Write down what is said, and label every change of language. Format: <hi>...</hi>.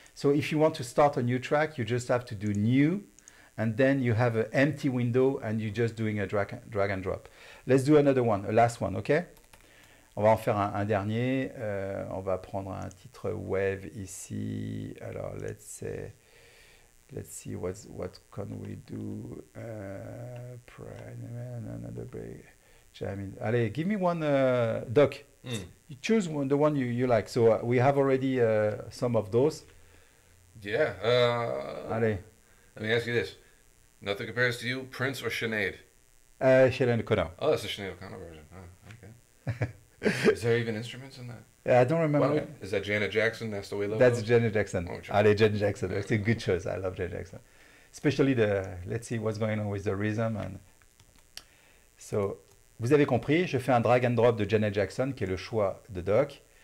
<en>So if you want to start a new track, you just have to do new, and then you have an empty window and you're just doing a drag and drop. Let's do another one, a last one, okay?</en> <fr>On va en faire un dernier. On va prendre un titre wave ici.</fr> <en>Alors, let's see what can we do. Another break. Jamming. Allez, give me one, Doc. You choose the one you like. So we have already some of those. Yeah.</en> <fr>Allez.</fr> <en>Let me ask you this. Nothing compares to you, Prince or Sinead? Sinead O'Connor. Oh, that's the Sinead O'Connor version. Oh, okay. Is there even instruments in that? I don't remember. Well, is that Janet Jackson? That's the way love That's goes? Janet Jackson. Oh, sure. Allez, Janet Jackson. It's a good choice. I love Janet Jackson. Especially let's see what's going on with the rhythm.</en> <fr>And so, vous avez compris, je fais un drag and drop de Janet Jackson, qui est le choix de Doc.</fr>